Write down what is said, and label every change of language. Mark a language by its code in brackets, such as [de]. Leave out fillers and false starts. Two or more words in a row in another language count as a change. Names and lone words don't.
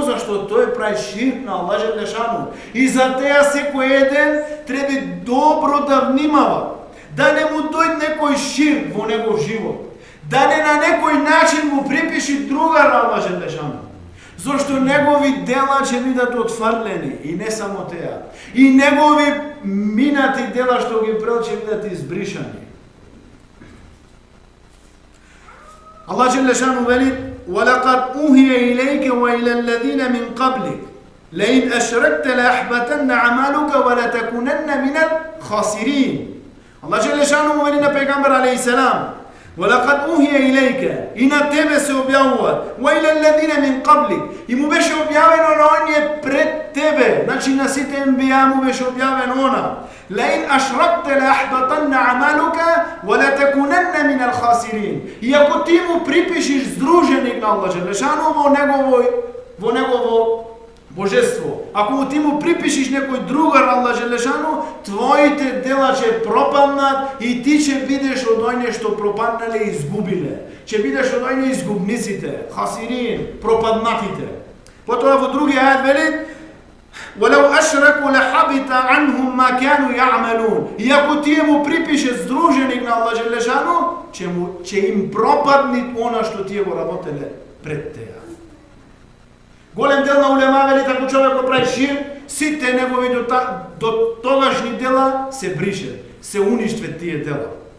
[mk] Зашто тој прави ширк на Аллах Желешану. И за теа секој еден треба добро да внимава, да не му дојде некој ширк во негов живот, да не на некој начин му припиши друга на Аллах Желешану. Зошто негови дела ќе бидат отфрлени и не само теа. И негови минати дела што ги прел ќе бидат избришани. Аллах Желешану вели: [ar] "ولقد أوحي إليك وإلى الذين من قبلك، لئن أشركت ليحبطن عملك ولتكونن من الخاسرين." [mk] Аллах Желешану вели на пегамбер алейхиселам: [ar] وَلَقَدْ أُوحِيَ إِلَيْكَ [mk] и на тебе се објавува [ar] وَإِلَى الَّذِينَ مِنْ قَبْلِكَ [mk] и му беше објавено на оние пред тебе, значи на сите енбија му беше објавено она [ar] لئن أشركت ليحبطن عملك ولتكونن من الخاسرين. [mk] И ако ти му припишиш здруженик на Аллах Джелешану во негово божество, ако ти му припишиш некој другар на Аллах Джелешану, твоите дела ќе пропаднат и ти ќе бидеш од оње што пропаднале и изгубиле. Ќе бидеш од оње изгубниците, хасирин, пропаднатите. Потоа во други ајат вели: [ar] وَلَوْ أَشْرَكُوا لَحَبِطَ عَنْهُمْ مَا كَانُوا يَعْمَلُونَ. [mk] И ако тие му припише здруженик на Аллах Джелешану, ќе им пропадни она што тие го работеле пред теа. Голем дел на улема вели, ако човек прави ширк, сите негови до тогашни дела се брише, се уништват тие дела.